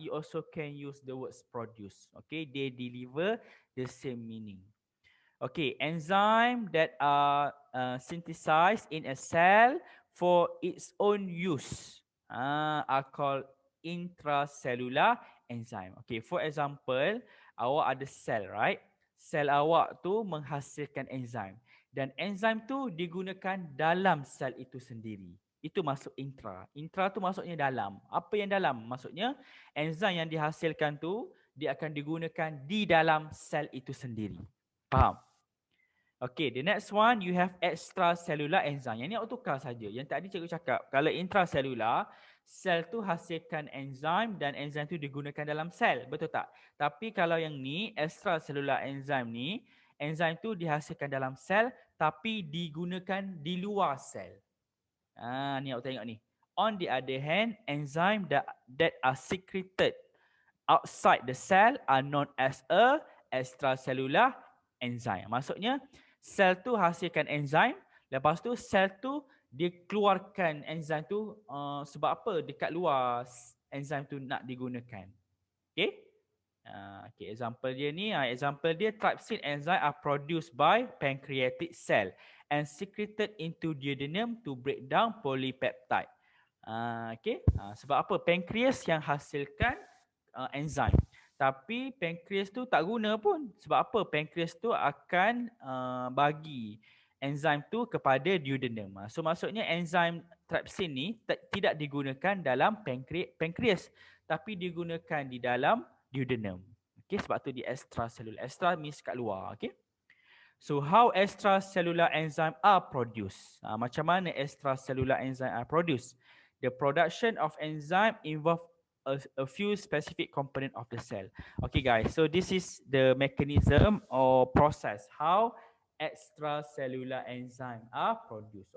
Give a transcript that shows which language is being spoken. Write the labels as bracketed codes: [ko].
[en] You also can use the words produce. Okay, they deliver the same meaning. Okay, enzyme that are synthesized in a cell for its own use are called intracellular enzyme. Okay, for example, [ms] awak ada sel, [en] right? [ms] Sel awak tu menghasilkan enzim dan enzim tu digunakan dalam sel itu sendiri. Itu masuk intra. Intra tu maksudnya dalam. Apa yang dalam? Maksudnya enzim yang dihasilkan tu dia akan digunakan di dalam sel itu sendiri. Faham? [en] Okay, the next one you have extracellular enzyme. [ms] Yang ni awak tukar saja. Yang tadi cikgu cakap, kalau intracellular, sel tu hasilkan enzim dan enzim tu digunakan dalam sel. Betul tak? Tapi kalau yang ni, extracellular enzyme ni, enzim tu dihasilkan dalam sel tapi digunakan di luar sel. Ni awak tengok ni. [en] On the other hand, enzyme that are secreted outside the cell are known as a extracellular enzyme. [ms] Maksudnya sel tu hasilkan enzim, lepas tu sel tu dia keluarkan enzim tu sebab apa? Dekat luar enzim tu nak digunakan. [en] Okay? Okay, example [ms] dia ni, [en] example dia trypsin enzyme are produced by pancreatic cell and secreted into duodenum to break down polypeptide. [ms] Okay, sebab apa? Pancreas yang hasilkan enzim. Tapi pancreas tu tak guna pun. Sebab apa? Pancreas tu akan bagi enzim tu kepada duodenum. So maksudnya enzim trypsin ni tidak digunakan dalam pancreas tapi digunakan di dalam duodenum. Okay, sebab tu di extracellular. [en] Extra means [ms] kat luar. Okay. [en] So how extracellular enzyme are produced? [ms] Macam mana [en] extracellular enzyme are produced? The production of enzyme involve a few specific component of the cell. Okay guys, so this is the mechanism or process how extracellular enzyme are produced.